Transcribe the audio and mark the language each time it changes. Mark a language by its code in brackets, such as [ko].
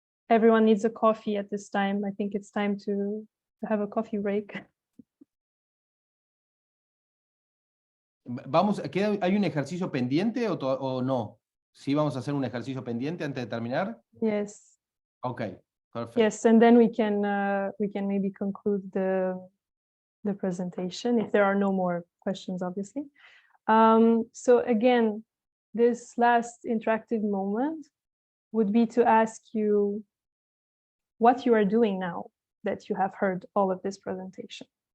[en] Everyone needs a coffee at this time. I think it's time to have a coffee break. [es] ¿Hay un ejercicio pendiente o no? ¿Sí vamos a hacer un ejercicio pendiente antes de terminar? [en] Yes. Okay, perfect. Yes, and then we can maybe conclude the presentation if there are no more questions, obviously. So again, this last interactive moment would be to ask you what you are doing now that you have heard all of this presentation.